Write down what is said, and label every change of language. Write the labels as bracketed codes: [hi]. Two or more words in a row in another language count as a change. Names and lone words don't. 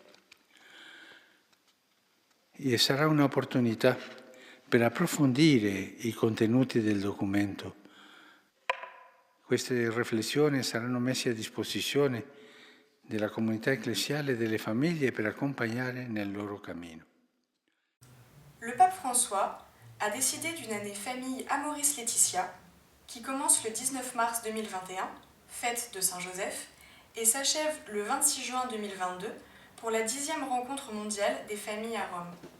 [it] E sarà un'opportunità per approfondire i contenuti del documento. Queste riflessioni saranno messe a disposizione della comunità ecclesiale e delle famiglie per accompagnare nel loro cammino. [fr] Le pape François a décidé d'une année famille Amoris Laetitia qui commence le 19 mars 2021, fête de Saint-Joseph, et s'achève le 26 juin 2022 pour la 10e rencontre mondiale des familles à Rome.